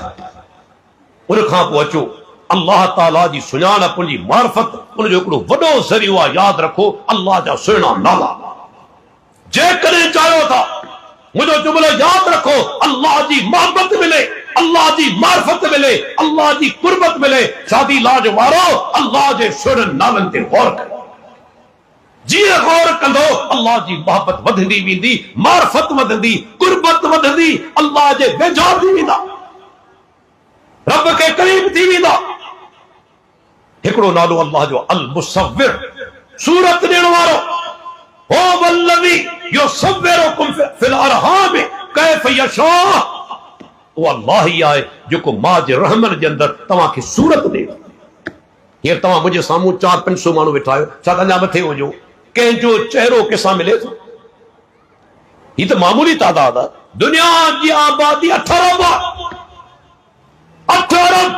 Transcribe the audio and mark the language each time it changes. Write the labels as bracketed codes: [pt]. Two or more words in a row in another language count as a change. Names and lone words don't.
[sd] उन खां पोइ अचो अल्लाह ताला जी सुञाणप, उनजी मार्फत, उनजो हिकिड़ो वॾो ज़रियो आहे। यादि रखो अल्लाह जा सुहिणा नाला। जेकॾहिं चाहियो था मुझे जुमलो याद रखो, [ur] اللہ کی محبت ملے، اللہ کی معرفت ملے، اللہ کی قربت ملے, [sd] शादी लाज वारो अल्लाह के सुरन नालन ते गौर करो। जीअं गौर कंदो अल्लाह की मोहब्बत वधंदी वेंदी, मार्फत वधंदी, कुर्बत वधंदी, अल्लाह जे वेझा थी वेंदा, रब के करीब थी वेंदा। हिकिड़ो नालो अल्लाह जो अल मुसव्विर, सूरत ॾियण वारो। [ar] هو الذي يصوركم في الأرحام كيف يشاء, [sd] वो अल्लाह ही आहे जेको मां जे रहमन जे अंदरि तव्हांखे सूरत ॾे। हींअर तव्हां मुंहिंजे साम्हूं 400-500 माण्हू वेठा आहियो, छा अञा मथे वञो? कंहिंजो चहिरो कंहिंसां मिले थो? हीअ त मामूली तादाद आहे। दुनिया जी आबादी 8 अरब आहे, 8 अरब।